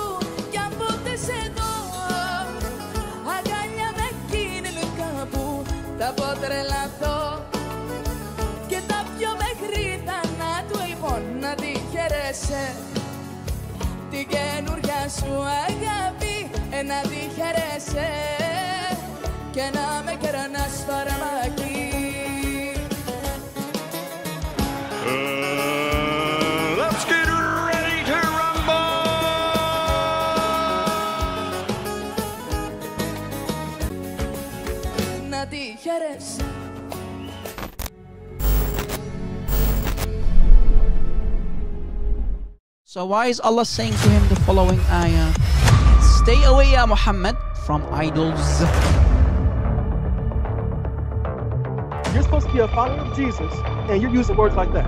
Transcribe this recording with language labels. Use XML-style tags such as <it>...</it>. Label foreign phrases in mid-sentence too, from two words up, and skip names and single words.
<el>Κι αν ποτέ σε δω αγκαλιά με εκείνη κάπου, θα πω τρελαθώ και θα πιω μέχρι θανάτου. Λοιπόν, να τη χαίρεσαι την καινούρια σου αγάπη, να τη χαίρεσαι και να με κερνάς φαρμάκι.</el> <en>Let's get ready to rumble!</en> <el>Να τη χαίρεσαι.</el> <en>So why is Allah saying to him the following ayah? Stay away, Ya Muhammad, from idols. You're supposed to be a follower of Jesus, and you're using words like that.</en>